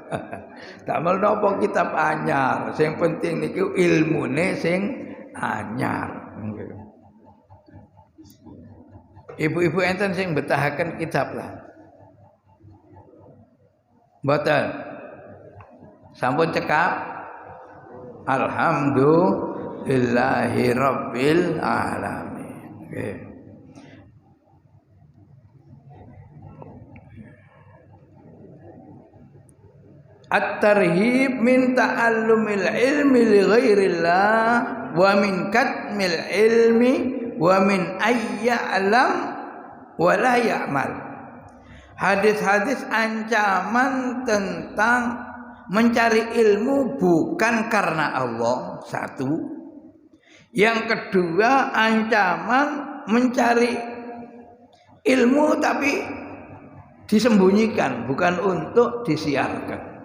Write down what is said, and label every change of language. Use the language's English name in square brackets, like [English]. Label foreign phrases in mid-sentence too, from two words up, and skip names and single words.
[Javanese] Damel napa kitab anyar, sing penting niku ilmune sing anyar nggih. Ibu-ibu enten sing betahaken kitab lah. Mboten. Sampun cekap. [Arabic] الحمد لله رب العالمين. Okay. الترهيب من تعلم العلم لغير الله ومن كتم العلم ومن يعلم ولا يعمل. [Indonesian] Hadis-hadis ancaman tentang mencari ilmu bukan karena Allah, satu. Yang kedua, ancaman mencari ilmu tapi disembunyikan, bukan untuk disiarkan.